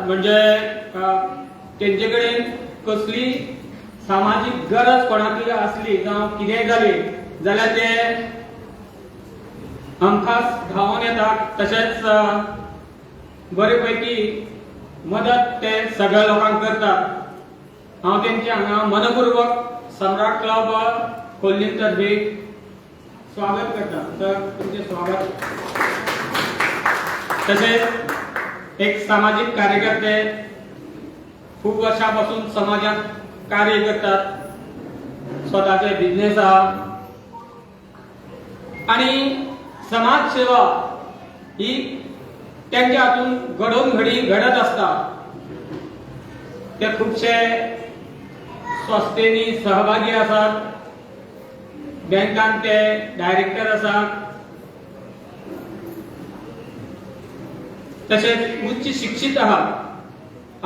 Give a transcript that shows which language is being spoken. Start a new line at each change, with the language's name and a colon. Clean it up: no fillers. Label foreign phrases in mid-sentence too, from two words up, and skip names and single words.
Konkani: म्हणजे तेंचे कडेन कसली सामाजिक गरज कोणाकय आसली जावं कितेंय जालें जाल्यार ते हमखास धांवून येतात। तशेंच बरे पैकी मदत ते सगळ्या लोकांक करतात। हांव तेंचे हांगा मनपूर्वक सम्राट क्लब खोर्ली तर्फे स्वागत करता। तर तुमचे स्वागत।
Marathi: तसेच एक सामाजिक कार्यकर्ते खूप वर्षापासून समाजात कार्य करतात। स्वतःचे बिझनेस आहा आणि समाज सेवा ही त्यांच्या हातून घडोवन घडी घडत असता।
Konkani: ते खूपशे संस्थेनी सहभागी आसात। बँकांत ते डायरेक्टर आसात।
Marathi: तसेच उच्च शिक्षित आहात।